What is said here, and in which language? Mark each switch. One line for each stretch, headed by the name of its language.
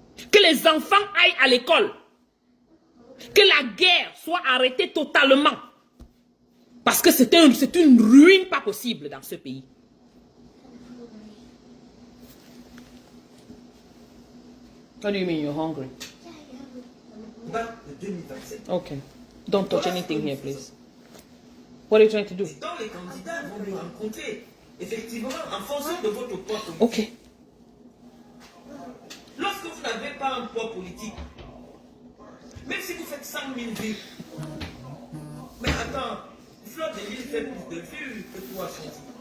French: Que les enfants aillent à l'école. Que la guerre soit arrêtée totalement. Parce que c'est une ruine pas possible dans ce pays.
English: What do you mean you're hungry?
French: Bah, de 2027.
English: Okay. Don't touch anything here, please. What are you trying to do?
French: Et donc les candidats vont nous rencontrer, effectivement, en fonction de votre poids politique.
English: Okay.
French: Lorsque vous n'avez pas un poids politique, même si vous faites 100 000 vues, mais attends, Fleur de Lille fait plus de vues que toi, Chanty.